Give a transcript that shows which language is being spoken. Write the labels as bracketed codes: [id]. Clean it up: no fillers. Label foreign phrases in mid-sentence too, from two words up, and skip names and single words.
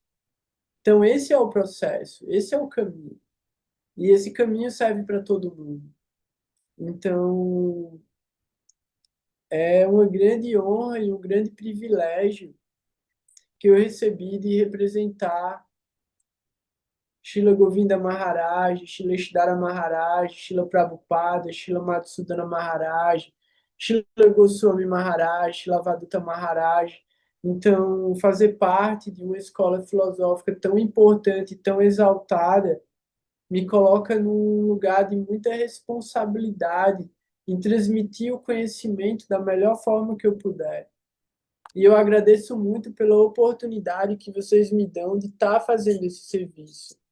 [pt] Então, esse é o processo, esse é o caminho. E esse caminho serve para todo mundo. Então, é uma grande honra e um grande privilégio que eu recebi de representar Srila Govinda Maharaj, Srila Ishdhara Maharaj, Srila Prabhupada, Srila Madhusudana Maharaj, Srila Goswami Maharaj, Srila Vaduta Maharaj. Então, fazer parte de uma escola filosófica tão importante, tão exaltada, me coloca num lugar de muita responsabilidade em transmitir o conhecimento da melhor forma que eu puder. E eu agradeço muito pela oportunidade que vocês me dão de estar fazendo esse serviço.